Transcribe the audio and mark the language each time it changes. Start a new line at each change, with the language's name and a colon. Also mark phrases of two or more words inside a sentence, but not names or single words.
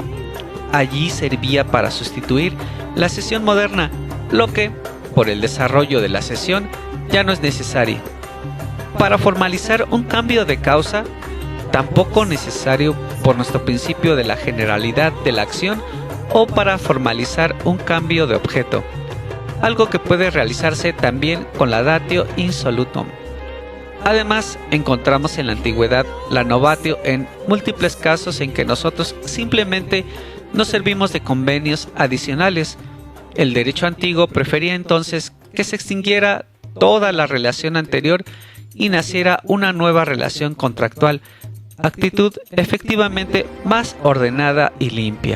Spanish: Allí servía para sustituir la cesión moderna, lo que, por el desarrollo de la cesión, ya no es necesario. Para formalizar un cambio de causa, tampoco necesario por nuestro principio de la generalidad de la acción, o para formalizar un cambio de objeto, algo que puede realizarse también con la
Latin: datio in solutum.
Spanish: Además, encontramos en la antigüedad la novatio en múltiples casos en que nosotros simplemente nos servimos de convenios adicionales. El derecho antiguo prefería entonces que se extinguiera toda la relación anterior y naciera una nueva relación contractual, actitud efectivamente más ordenada y limpia.